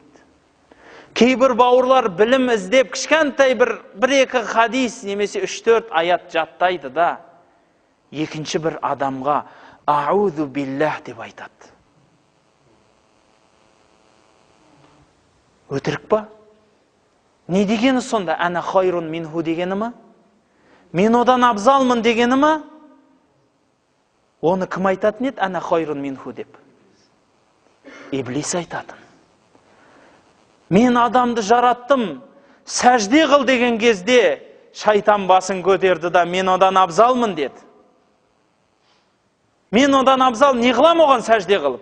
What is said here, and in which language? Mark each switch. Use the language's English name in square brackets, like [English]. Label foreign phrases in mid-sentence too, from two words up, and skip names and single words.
[Kazakh] Кейбір бауырлар білім іздеп кішкентай бір-екі хадис немесе 3-4 аят жаттайды да, екінші бір адамға [Arabic] أعوذ بالله [Kazakh] деп айтады. Өтірік па? Не дегені сонда? [Arabic] أنا خير منه [Kazakh] дегені ма? Мен одан абзалмын дегені ма? Оны кім айтатын еді? [Arabic] أنا خير منه [Kazakh] деп. Иблис айтатын. Мен адамды жараттым, сәжде қыл деген кезде шайтан басын көтерді да, мен одан абзалмын деді. Мен одан абзал, не қылам оған сәжде қылып?